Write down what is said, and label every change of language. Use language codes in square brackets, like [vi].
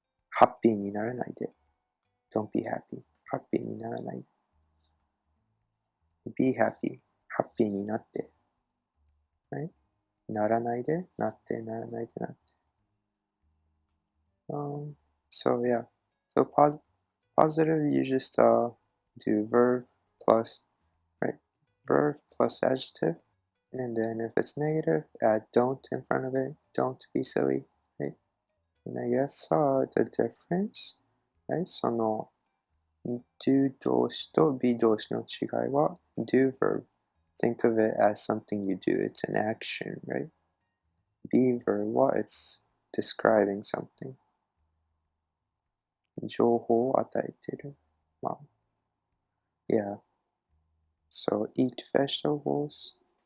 [ja] ハッピーにならないで。 [en] Don't be happy. [ja] ハッピーにならないで。 [en] Be happy. [ja] ハッピーになって。 [en] Right? [ja] ならないで、なって、ならないで、なって。 [en] So yeah. So positive, you just do verb plus, right? Verb plus adjective. And then if it's negative, add don't in front of it. Don't be silly, right? And I guess the difference, right? [ja] その do 動詞と be 動詞の違いは [en] do verb. Think of it as something you do. It's an action, right? Be verb は it's describing something. [ja] 情報を与えている。まあ、yeah. [en] So eat vegetables.